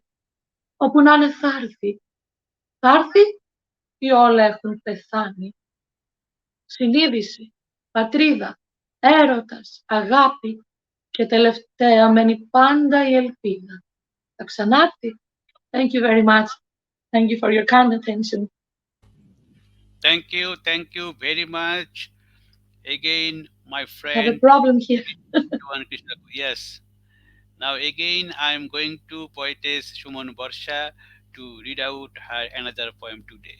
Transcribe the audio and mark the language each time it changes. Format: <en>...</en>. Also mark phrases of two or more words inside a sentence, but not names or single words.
<el>Όπου να είναι θα έρθει. Θα έρθει ή όλα έχουν πεθάνει. Συνείδηση, πατρίδα, έρωτας, αγάπη και τελευταία μένει πάντα η ελπίδα. Θα ξανάρθει.</el> <en>Thank you very much. Thank you for your kind attention. Thank you very much. Again, my I friend. have a problem here. Yes. Now again, I am going to poetess Shumon Barsha to read out her another poem today.</en>